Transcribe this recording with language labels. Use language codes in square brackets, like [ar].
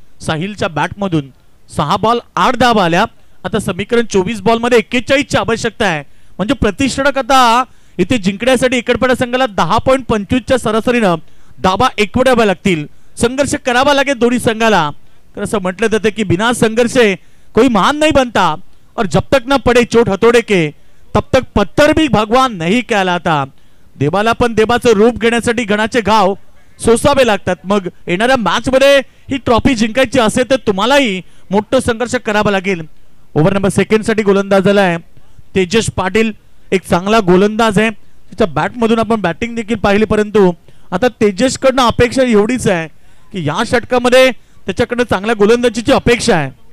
[mr] साहिलच्या बॅटमधून 6 ball 8 धावा आल्या. आता समीकरण 24 बॉल मध्ये 41 ची आवश्यकता आहे म्हणजे प्रतिषटक आता इथे जिंकण्यासाठी एकटपाडा संघाला 10.25 च्या सरासरीनं धावा एकवटाव्या लागतील. संघर्ष करावा लागेल दोन्ही संघाला. असं म्हटलं जातं की [hi] बिना संघर्षे कोई महान नाही बनता. और जब तक ना पडे चोट हतोडे के तब तक पत्थर भी भगवान नहीं कहलाता. [mr] देवाला पण देवाचं रूप घेण्यासाठी गणाचे घाव सोसावे लागतात. मग येणाऱ्या मॅच मध्ये ही ट्रॉफी जिंकायची असेल तर तुम्हालाही मोठं संघर्ष करावा लागेल. ओव्हर नंबर 2 साठी गोलंदाज झालाय तेजस पाटील. एक चांगला गोलंदाज आहे. त्याच्या बॅट मधून आपण बॅटिंग देखील पाहिली, परंतु आता तेजस कडनं अपेक्षा एवढीच आहे की या षटकामध्ये त्याच्याकडनं चांगल्या गोलंदाजीची अपेक्षा आहे.